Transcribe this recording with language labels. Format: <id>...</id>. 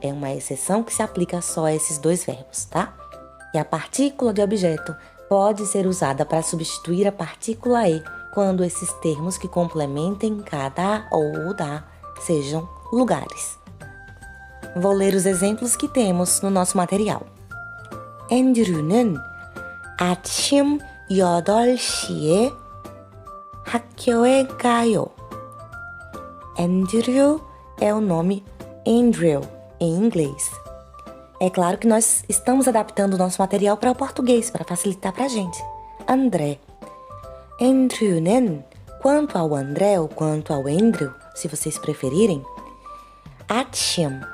<pt>É uma exceção que se aplica só a esses dois verbos, tá? E a partícula de objeto pode ser usada para substituir a partícula e quando esses termos que complementem 가다 ou 오다 sejam lugares. Vou ler os exemplos que temos no nosso material.</pt> <ko>앤드류는 아침 8시에 학교에 가요.</ko> <pt>Andrew é o nome Andrew em inglês. É claro que nós estamos adaptando o nosso material para o português, para facilitar para a gente. André. Andrew는, quanto ao André ou quanto ao Andrew, se vocês preferirem, 아침.</pt>